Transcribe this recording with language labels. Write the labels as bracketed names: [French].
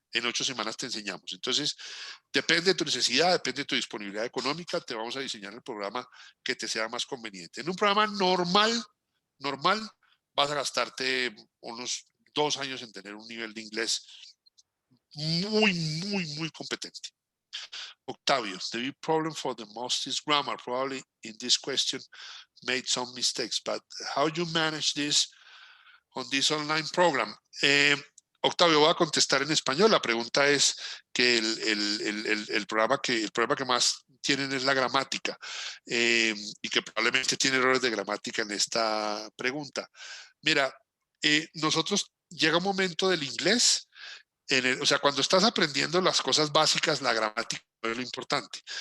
[Spanish] En 8 semanas te enseñamos. Entonces, depende de tu necesidad, depende de tu disponibilidad económica, te vamos a diseñar el programa que te sea más conveniente. En un programa normal, vas a gastarte unos 2 años en tener un nivel de inglés muy competente. [English] Octavio, the big problem for the most is grammar. Probably in this question made some mistakes, but how you manage this on this online program? [Spanish] Octavio, voy a contestar en español. La pregunta es que el problema que más tienen es la gramática y que probablemente tiene errores de gramática en esta pregunta. Mira, nosotros llega un momento del inglés o sea, cuando estás aprendiendo las cosas básicas, la gramática es lo importante.